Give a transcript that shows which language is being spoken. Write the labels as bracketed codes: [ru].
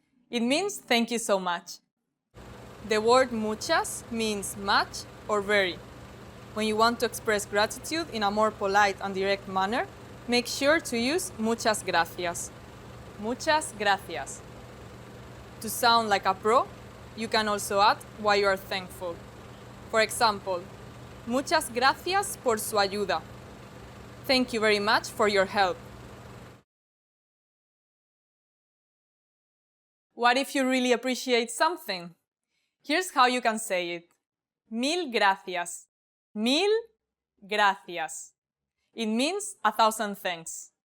[en] It means thank you so much. The word muchas means much or very. When you want to express gratitude in a more polite and direct manner, make sure to use muchas gracias. [es] Muchas gracias. [en] To sound like a pro, you can also add why you are thankful. For example, [es] muchas gracias por su ayuda. [en] Thank you very much for your help. What if you really appreciate something? Here's how you can say it. [es] Mil gracias. Mil gracias. [en] It means 1,000 thanks.